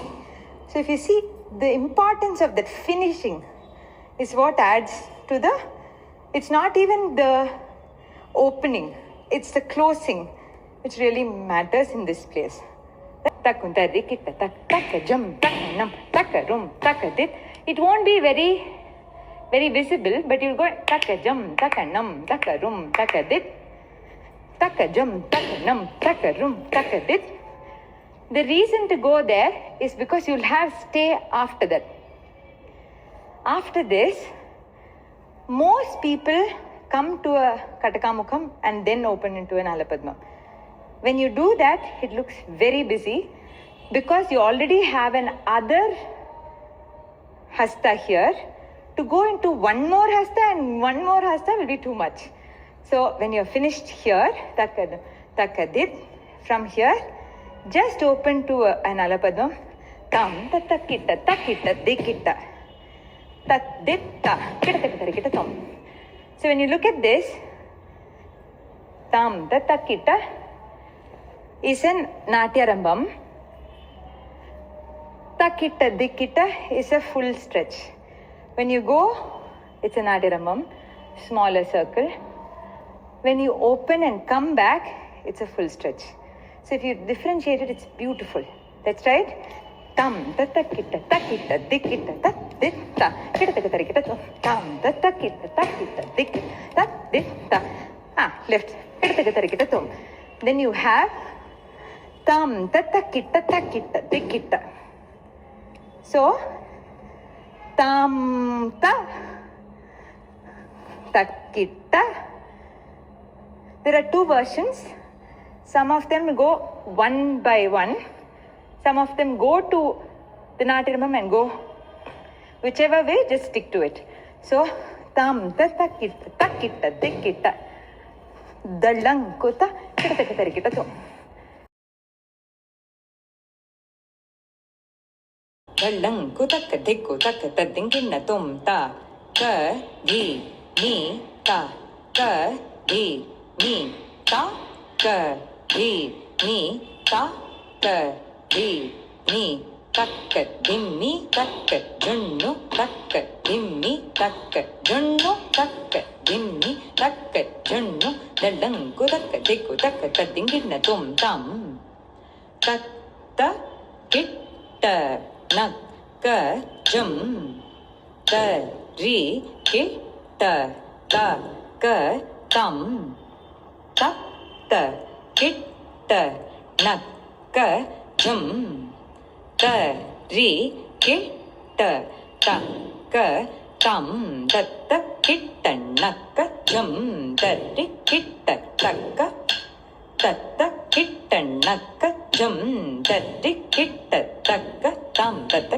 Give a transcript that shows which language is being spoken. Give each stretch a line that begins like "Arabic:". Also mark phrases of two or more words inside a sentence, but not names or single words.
English: So if you see, the importance of that finishing is what adds to it's not even the opening, it's the closing which really matters in this place. It won't be very visible, but you'll go taka jam, taka nam, taka rum, taka dit. taka jum, taka num, taka rum, taka dit. The reason to go there is because you'll have stay after that. After this, most people come to a Katakamukham and then open into an Alapadma. When you do that, it looks very busy because you already have an other hasta here. To go into one more hasta and one more hasta will be too much. So when you're finished here, takadit, from here, just open to an Alapadam. Tam, tatakita, takita, dikita. Tat, dit, ta, kita, tom. So when you look at this, tam, tatakita is an Natyarambam. Takita, dikita is a full stretch. When you go, it's a Natyarambam, smaller circle. When you open and come back, it's a full stretch. So if you differentiate it, it's beautiful. That's right. Tam, tatakita, takita, dikita, tat, dit, ta, kita, tarikita, tam, tatakita, takita, dikita, tat, dit, ta. Left. Kita, tarikita, tom. Then you have tam, tatakita, takita, dikita. So, tam, ta, takita. There are two versions. Some of them go one by one. Some of them go to the Natyarambam and go whichever way, just stick to it. So, tam, ta, takita, takita, dikita, dalang, kuta, kita, tarikita, tom. Dalang, kuta, kadikku, takata, dinkinna, tom, ta, ka, di, ni, ta, ka, di, ni, ta, ka, di, ni, ta, ka, di, ni, takka, dimmi, takka, junnu, takka, dimmi, takka, junnu, takka, dimmi, takka, junnu, dalangu, takka, dikku, takka, dinginna, tom, tam, tatta, kitta, nakka, jum, ta, ri, kitta, ta, ka, tam, tatta, kitta, nakka, jum, ta, ri, kitta, ta, ka, tam, tatta, kitta, nakka, jum, ta, ri, kitta, takka, tatta, kitta, nakka, jum, ta, ri, kitta, takka, tam, tatta,